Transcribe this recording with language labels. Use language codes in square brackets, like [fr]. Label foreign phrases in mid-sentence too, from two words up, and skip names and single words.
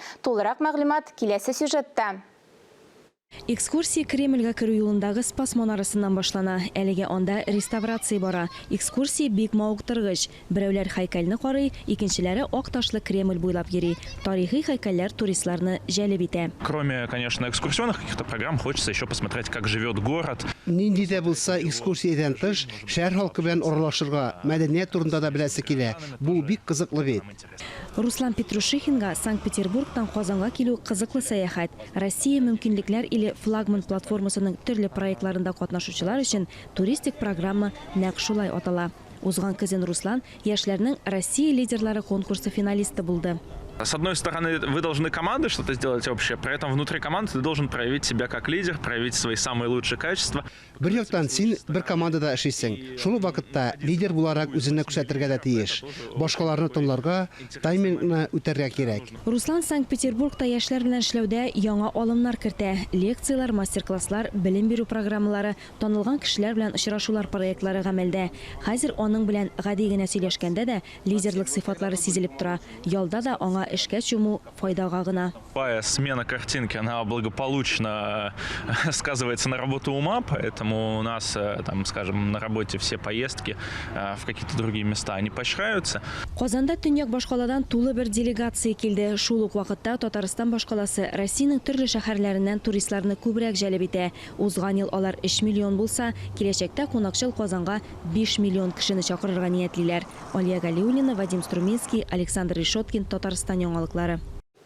[tt] Тулырак мәгълүмат киләсе сюжетта. Экскурсия Кремльгә керү юлындагы Спас манарасыннан башлана. Әлегә анда реставрация бара. Экскурсия бик мавыктыргыч. Берәүләр һәйкәлне карый, икенчеләре ак ташлы Кремль буйлап йөри. Тарихи һәйкәлләр туристларны җәлеп итә. [ru] Кроме, конечно, экскурсионных каких-то программ, хочется еще посмотреть, как живет город. [tt] Нинди дә булса экскурсиядән тыш, шәһәр халкы белән аралашырга, мәдәният турында да беләсе килә. Бу бик кызыклы бит. Руслан Петрушихинга Санкт-Петербургтан Казанга килү кызыклы сәяхәт. Россия мөмкинлекләр или флагман платформасының төрле проектларында катнашучылар өчен туристик программа нәкъ шулай атала. Узган көзен Руслан яшьләрнең Россия лидерлары конкурсы финалисты булды. [ru] С одной стороны, вы должны командой что-то сделать общее, при этом внутри команды ты должен проявить себя как лидер, проявить свои самые лучшие качества. [tt] Бер яктан син бер командада эшлисең. Шул вакытта лидер буларак үзенне күрсәтергә дә тиеш. Башкаларны тыңларга, таймингны үтәргә кирәк. Руслан Санкт-Петербургта яшьләр белән эшләүдә яңа алымнар кертә. Лекциялар, мастер-класслар, белем бирү программалары, танылган кешеләр белән очрашулар проектлары гамәлдә. Хәзер аның белән гади генә сөйләшкәндә дә лидерлык сыйфатлары сизелеп тора. Ялда да аңа эшкә чуму файдага гына. [ru] Любая смена картинки, она благополучно сказывается на работу ума, поэтому у нас, там, скажем, на работе все поездки в какие-то другие места, они поощряются. [tt] Казанда төньяк башкаладан тулы бер делегация килде. Шул ук вакытта Татарстан башкаласы Россиянең төрле шәһәрләреннән туристларны күбрәк җәлеп итә. Узган ел алар 3 миллион булса, киләчәктә кунакчыл Казанга 5 миллион кешене чакырырга ниятлиләр. Алия Галиуллина, Вадим Струминский, Александр Решоткин, Татарстан яңалыклары.